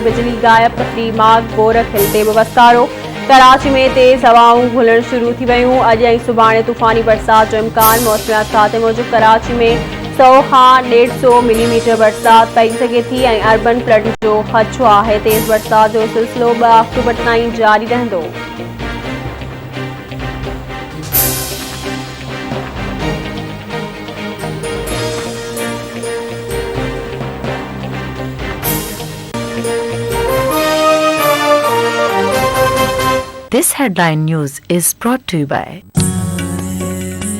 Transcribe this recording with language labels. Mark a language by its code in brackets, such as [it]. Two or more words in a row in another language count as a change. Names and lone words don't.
[sd] बिजली गायब, पथरी माग, गोरख हिल ते बि वसकारो। कराची में तेज़ हवाऊं घुलण शुरू थी वयूं। अॼु ऐं सुभाणे तूफ़ानी बरसात जो इम्कान। मौसमियात खाते मूजिब कराची में 100 खां 150 मिलीमीटर बरसात पई सघे थी ऐं [en] urban flood [sd] जो ख़दशो आहे। तेज़ बरसात जो सिलसिलो 2 अक्टूबर ताईं जारी रहंदो। [en] This headline news is brought to you by